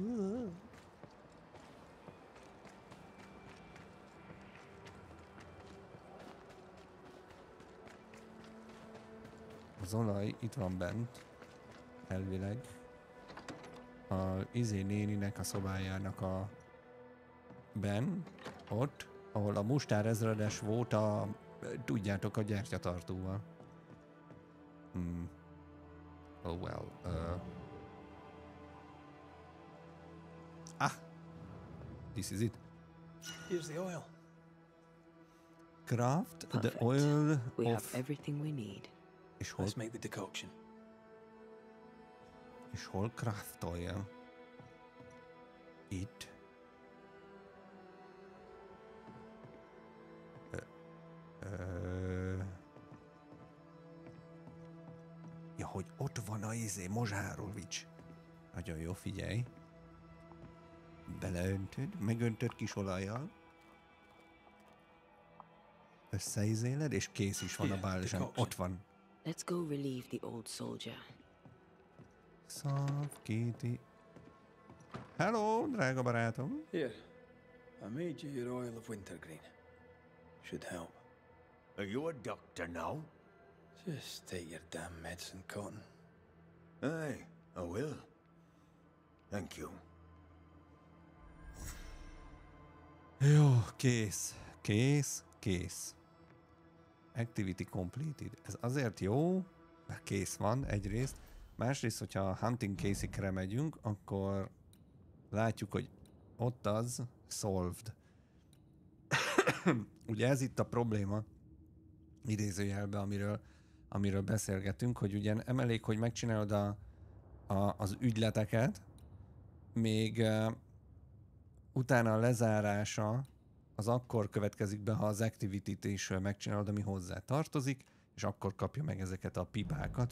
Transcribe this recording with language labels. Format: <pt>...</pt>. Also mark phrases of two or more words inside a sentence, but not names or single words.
<hu>Az olaj itt van bent, elvileg. A néninek a szobájának a ott, ahol a mustár ezredes volt a, tudjátok, a gyertyatartóval.</hu> <en>Oh well. This is it. Here's the oil. Craft Perfect. the oil We have of... everything we need.</en> <hu>És hol,</hu> <en>Let's make the decoction.</en> <hu>és hol craftolja? Itt. Ja, hogy ott van a Mozsárovics. Nagyon jó, figyelj. Beleöntöd, megöntöd kis olajjal. Összeizéled, és kész is van a bálzsám. Ott van.</hu> <en>Let's go relieve the old soldier.</en> <hu>Szavkíti. Hello, drága barátom.</hu> <en>Here, I made you your oil of wintergreen. Should help. Are you a doctor now? Just take your damn medicine, Cotton. Aye, I will. Thank you.</en> <hu>Jó, kész.</hu> <en>Activity completed.</en> <hu>Ez azért jó, mert kész van egyrészt. Másrészt, hogyha a</hu> <en>hunting case-</en> <hu>ikre megyünk, akkor látjuk, hogy ott az solved. Ugye ez itt a probléma, idézőjelben, amiről beszélgetünk, hogy ugye nem elég, hogy megcsinálod az ügyleteket, még utána a lezárása az akkor következik be, ha az activity-t is megcsinálod, ami hozzá tartozik, és akkor kapja meg ezeket a pipákat.</hu>